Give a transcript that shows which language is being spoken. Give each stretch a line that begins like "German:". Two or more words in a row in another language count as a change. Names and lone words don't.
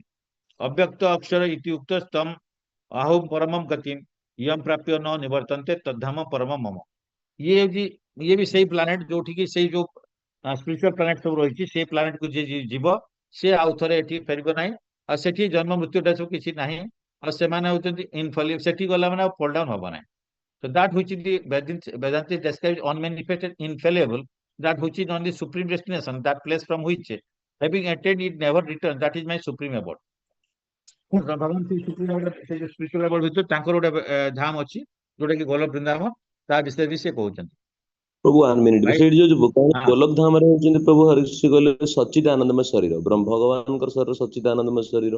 Sanskrit: ଅବ୍ୟକ୍ତ ଅକ୍ଷର ଇତି ଉକ୍ତ ସ୍ତମ୍ ଆହୁମ ପରମମ୍ ଗତିମ୍ ୟମ୍ ପ୍ରାପ୍ୟ ନ ନିବର୍ତ୍ତନ୍ତେ ତଦ୍ଧାମ ପରମ ମମ।
Odia: ଇଏ ବି ସେଇ ପ୍ଲାନେଟ, ଯୋଉଠି କି ସେଇ ଯୋଉ
English: spiritual planet
Odia: ସବୁ ରହିଛି, ସେଇ ପ୍ଲାନେଟକୁ ଯିଏ ଯିବ, ସେ ଆଉ ଥରେ ଏଠି ଫେରିବ ନାହିଁ। ଆଉ ସେଠି ଜନ୍ମ ମୃତ୍ୟୁଟା ସବୁ କିଛି ନାହିଁ। ଆଉ ସେମାନେ ହଉଛନ୍ତି ଇନଫଲିବଲ୍, ସେଠି ଗଲା ମାନେ ଆଉ
English: fall down
Odia: ହବ ନାହିଁ।
English: So that which is the Vedanta describes unmanifested, infallible, that which is only supreme destination, that place from which having attained it never return, that is my supreme abode।
Odia: ଭଗବାନ ସେଇ
English: supreme level,
Odia: ସେଇ ଯୋଉ
English: spiritual level
Odia: ଭିତରେ ତାଙ୍କର ଗୋଟେ ଧାମ ଅଛି, ଯୋଉଟା କି ଗୋଲକ ବୃନ୍ଦାବନ। ତା ବିଷୟରେ ବି ସେ କହୁଛନ୍ତି। ପ୍ରଭୁ 1 ମିନିଟ, ଭାଇ, ସେଇଠି ଯୋଉ ହଁ ଗୋଲକ ଧାମରେ ହଉଛନ୍ତି ପ୍ରଭୁ ହରିଶ୍ରୀ କହିଲେ ସଚିତ ଆନନ୍ଦମୟ ଶରୀର, ଭଗବାନଙ୍କର ଶରୀର ସଚିତ ଆନନ୍ଦମୟ ଶରୀର।